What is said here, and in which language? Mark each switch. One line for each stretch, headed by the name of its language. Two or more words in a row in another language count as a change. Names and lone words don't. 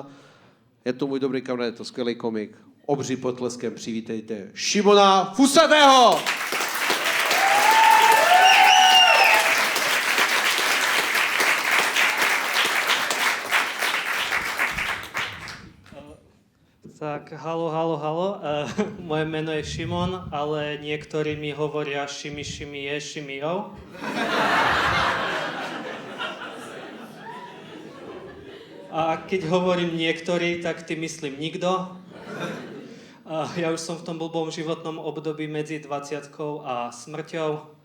Czech: Je to můj dobrý kamarád, je to skvělý komik. Obří potleskem přivítejte Šimona Fusatého!
Slovak: Tak, halo. Moje meno je Šimon, ale niektorí mi hovoria Šimi je Šimijou. A keď hovorím niektorí, tak ty myslím nikto. Ja už som v tom blbom životnom období medzi 20-kou a smrťou.